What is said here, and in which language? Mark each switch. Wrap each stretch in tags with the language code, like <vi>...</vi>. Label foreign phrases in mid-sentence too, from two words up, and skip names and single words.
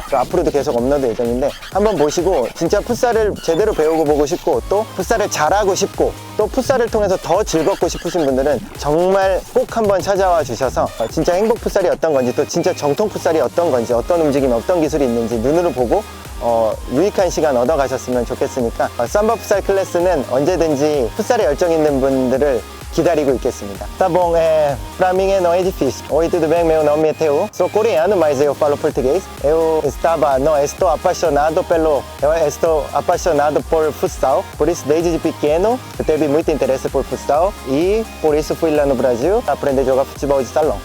<ko>앞으로도 계속 업로드 예정인데 한번 보시고, 진짜 풋살을 제대로 배우고 보고 싶고, 또 풋살을 잘하고 싶고, 또 풋살을 통해서 더 즐겁고 싶으신 분들은 정말 꼭 한번 찾아와 주셔서 진짜 행복 풋살이 어떤 건지, 또 진짜 정통 풋살이 어떤 건지, 어떤 움직임, 어떤 기술이 있는지 눈으로 보고 유익한 시간 얻어 가셨으면 좋겠으니까, 삼바 풋살 클래스는 언제든지 풋살에 열정 있는 분들을 기다리고 있겠습니다.</ko> <pt>Tá bom, pra mim não é difícil. Oi, tudo bem? Meu nome é Teo. Sou coreano, mas eu falo português. Estou apaixonado por futsal. Por isso, desde pequeno, eu tive muito interesse por futsal e por isso fui lá no Brasil aprender a jogar futebol de salão.</pt>